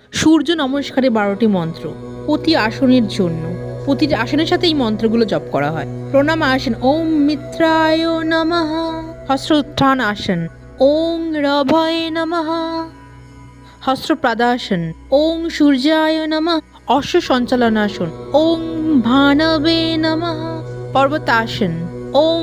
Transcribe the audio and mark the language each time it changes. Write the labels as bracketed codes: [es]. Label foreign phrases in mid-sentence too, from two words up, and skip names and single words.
[bn] সূর্য নমস্কারে ১২টি মন্ত্র প্রতি আসনের জন্য। প্রতিটি আসনের সাথে এই মন্ত্রগুলো জপ করা হয়। প্রণাম আসন [sa] ওম মিত্রায় নমঃ, [bn] হস্ত উত্থান আসন [sa] ওং রভয়ে নমঃ, [bn] হস্ত প্রাদাসন [sa] ওং সূর্যায় নমঃ, [bn] অশ্ব সঞ্চালনাসন [sa] ওং ভানবে নমঃ, [bn] পর্বতাসন ওং